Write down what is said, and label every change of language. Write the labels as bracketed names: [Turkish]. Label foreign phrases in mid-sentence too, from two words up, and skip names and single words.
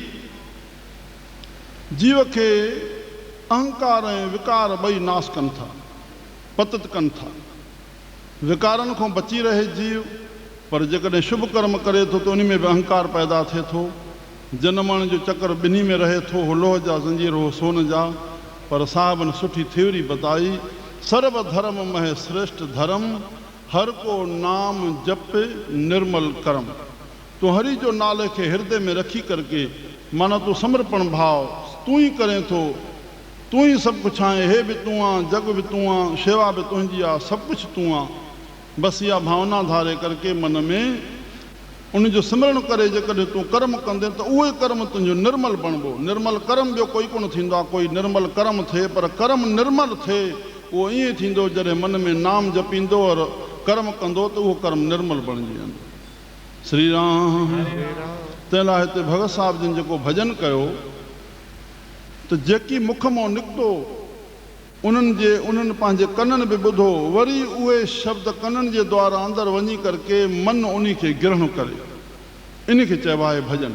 [Sindhi] जीव खे अहंकार ऐं विकार ॿई नाश कनि था, पतित कनि था। विकारनि खां बची रहे जीव, पर जेकॾहिं शुभ कर्म करे थो त उन में बि अहंकार पैदा थिए थो। जनमण जो चक्कर ॿिन्ही में रहे थो, हो लोह जा ज़ंजीर, हो सोन जा। पर साहिबनि सुठी थ्योरी बताई, [Punjabi] सर्व धर्म मह श्रेष्ठ धर्म, हर को नाम जप निर्मल कर्म। [Sindhi] तूं हरि जो नाले खे हृदय में रखी करके, माना तूं समर्पण भाव तूं ही करें थो, तूं ही सब कुछ आहे, हे भी तूं आ, जग भी तूं आ, शेवा भी तुझी आ, सब कुछ तूं आ। बस इहा भावना धारे करके मन में उन जो सिमरण करे जेकॾहिं तूं कर्म कंदे त उहे कर्म तुंहिंजो निर्मल बणबो। निर्मल कर्म ॿियो कोई कोन थींदो आहे, कोई निर्मल कर्म थिए, पर कर्म निर्मल थिए उहो ईअं थींदो जॾहिं मन में नाम जपींदो और कर्म कंदो त उहो कर्म निर्मल बणिजी वेंदो। श्री राम। तंहिं लाइ हिते भगत साहिब जिन जेको भॼन कयो त जेकी मुख मां निकितो उन्हनि पंहिंजे कननि बि ॿुधो, वरी उहे शब्द कननि जे द्वारा अंदरि वञी करके मन उन खे ग्रहण करे, इन खे चइबो आहे भॼन।